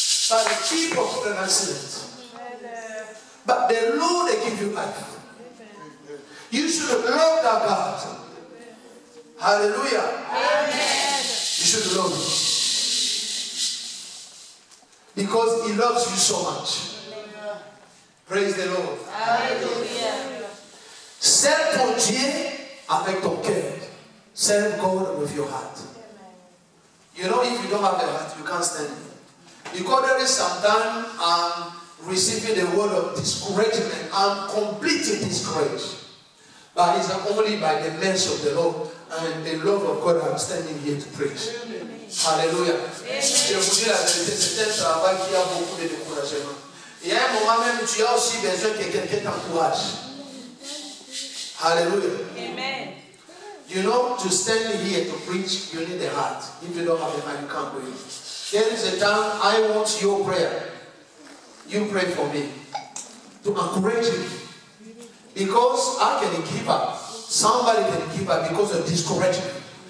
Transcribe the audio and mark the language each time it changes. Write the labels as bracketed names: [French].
[English] But the people couldn't accident. But the Lord, they give you life. You should love that God. Hallelujah. Amen. You should love him. Because he loves you so much. Praise the Lord. Hallelujah. [French] Serve ton Dieu avec ton cœur. [English] Serve God with your heart. You know, if you don't have a heart, you can't stand it. Because there is sometimes receiving the word of discouragement. I'm completely discouraged. But it's only by the mercy of the Lord and the love of God I'm standing here to preach. Hallelujah. [French] Je vous dis la vérité, c'est un travail qui a beaucoup de découragement. Et à un moment même, tu as aussi besoin que quelqu'un t'encourage. Hallelujah. Amen. [English] You know, to stand here to preach, you need a heart. If you don't have a heart, you can't do it. There is a time I want your prayer. You pray for me. To encourage me. Because I can give up. Somebody can give up because of discouragement.